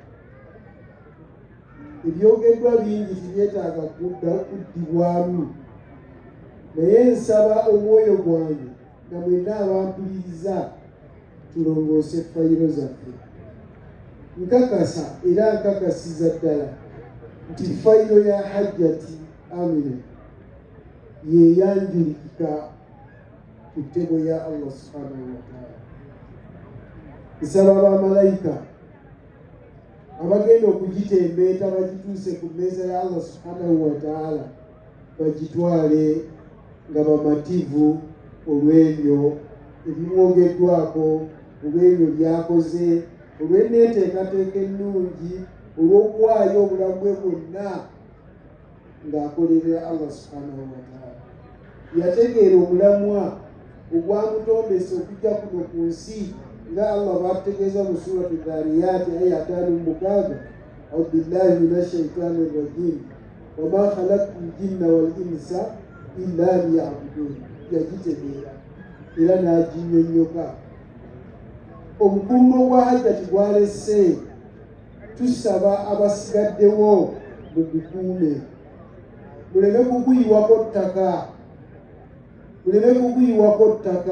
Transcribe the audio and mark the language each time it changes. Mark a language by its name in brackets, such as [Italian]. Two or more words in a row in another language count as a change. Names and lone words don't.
[Ganda] Ebyogeddwa bingi tibyetaaga kuddibwamu, naye nsaba omwoyo gwange nga mwenna abampuliriza tulongoose fayiro zaffe. Nkakasa era nkakasiza ddala nti fayiro ya Hajjati Amina yeyanjulikika ku ttebo ya [Arabic] الله سبحانه وتعالى. [Ganda] Nsaba abamalayika abagenda okugitembeeta bagituuse ku mmeeza ya [Arabic] الله سبحانه وتعالى [Ganda] bagitwale nga bamativu olw'ebyo ebimwogeddwako, olw'ebyo byakoze, olw'enneeteekateeka ennungi, olw'okuwaayo obulamu bwe bwonna ng'akolerera [Arabic] الله سبحانه وتعالى. [Ganda] Yategeera omulamwa ogwamutondesa okujja kuno ku nsi nga Allah bw'atutegeeza mu suratu Dhariyat aya 5:6, [Arabic] أعوذ بالله من الشيطان الرجيم وما خلقت الجن والإنس إلا ليعبدون. [Ganda] Yagitegeera era n'aginnyonnyoka. Omukungo gwa Hajjati gwalese tusaba abasigaddewo mugukuume, muleme kuguyiwako ttaka, muleme kuguyiwako ttaka.